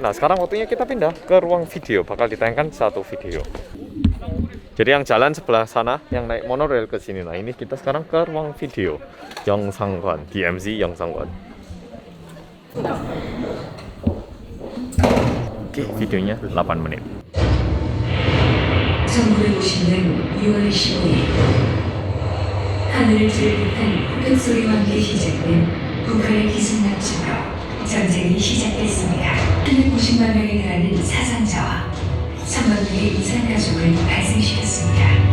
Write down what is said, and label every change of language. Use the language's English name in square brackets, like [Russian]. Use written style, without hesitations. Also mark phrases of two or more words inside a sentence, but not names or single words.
[Indonesian] Nah, sekarang waktunya kita pindah ke ruang video, bakal ditayangkan satu video. Jadi yang jalan sebelah sana, yang naik monorail ke sini. Nah, ini kita sekarang ke ruang video Yeongsanggwon, DMZ Yeongsanggwon. Oke, videonya 8 menit. [Korean] 1950년 6월 15일 하늘을 찌르듯한 폭격 소리와 함께 시작된 북한의 기습납치로 전쟁이 시작됐습니다. 190만 명에 달하는 사상자와 1000만 명의 이산 가족을 발생시켰습니다.